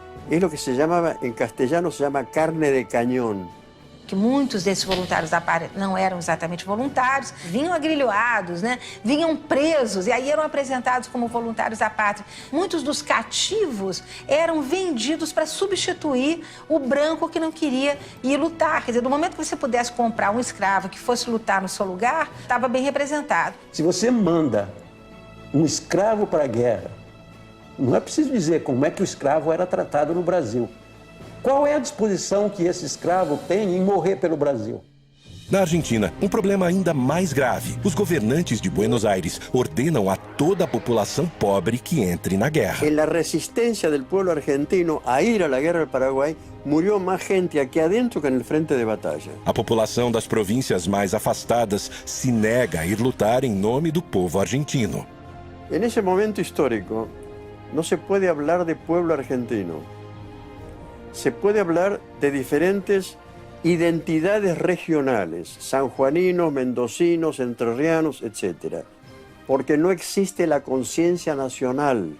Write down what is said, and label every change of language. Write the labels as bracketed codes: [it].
[es] Es lo que se llamaba, en castellano se llama carne de cañón. [pt] Que muitos desses voluntários da pátria não eram exatamente voluntários, vinham agrilhoados, né? Vinham presos e aí eram apresentados como voluntários da pátria. Muitos dos cativos eram vendidos para substituir o branco que não queria ir lutar. Quer dizer, do momento que você pudesse comprar um escravo que fosse lutar no seu lugar, estava bem representado. Se você manda um escravo para a guerra, não é preciso dizer como é que o escravo era tratado no Brasil. Qual é a disposição que esse escravo tem em morrer pelo Brasil? Na Argentina, um problema ainda mais grave. Os governantes de Buenos Aires ordenam a toda a população pobre que entre na guerra. [es] En la resistencia del pueblo argentino a ir a la guerra del Paraguay, murió más gente aquí adentro que en el frente de batalla. [pt] A população das províncias mais afastadas se nega a ir lutar em nome do povo argentino. [es] En ese momento histórico, no se puede hablar de pueblo argentino. Se puede hablar de diferentes identidades regionales, sanjuaninos, mendocinos, entrerrianos, etc. Porque no existe la conciencia nacional.